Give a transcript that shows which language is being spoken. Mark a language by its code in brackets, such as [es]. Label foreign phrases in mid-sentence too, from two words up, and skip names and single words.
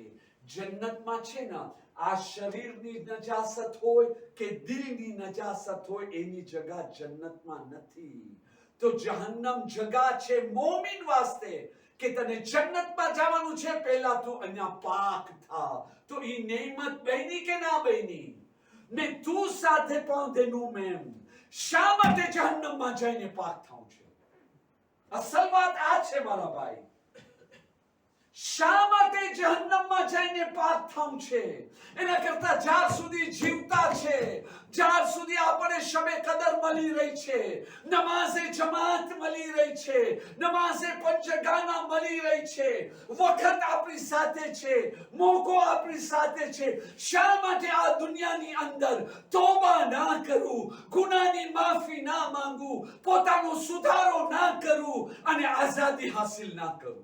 [gu] જન્નતમાં છે ને, આ શરીરની નજાસત હોય કે દિલની નજાસત હોય, એની જગા જન્નતમાં નથી. તો જહન્નમ જગા છે મોમિન વાસ્તે કે તને જન્નતમાં જવાનું છે, પહેલા તું અહીંયા પાક થા. તો ઈ નેમત બની કે ના બની? [fr] Mais tout ça dépend de nous-mêmes. [gu] શા માટે જહન્નમમાં જઈને પાક થવું છે? અસલ વાત આ છે મારા ભાઈ. શા માટે જહન્નમમાં જઈને પાક થવું છે? એના કરતા જ્યાર સુધી જીવતા છે, જ્યાર સુધી આપણે શબે કદર મળી રહી છે, નમાઝે જમાત મળી રહી છે, નમાઝે પંચગાના મળી રહી છે, વખત આપણી સાથે છે, મોકો આપણી સાથે છે, શા માટે આ દુનિયાની અંદર તોબા ના કરું, ગુનાની માફી ના માંગું, પોતાનો સુધારો ના કરું અને આઝાદી હાસિલ ના કરું?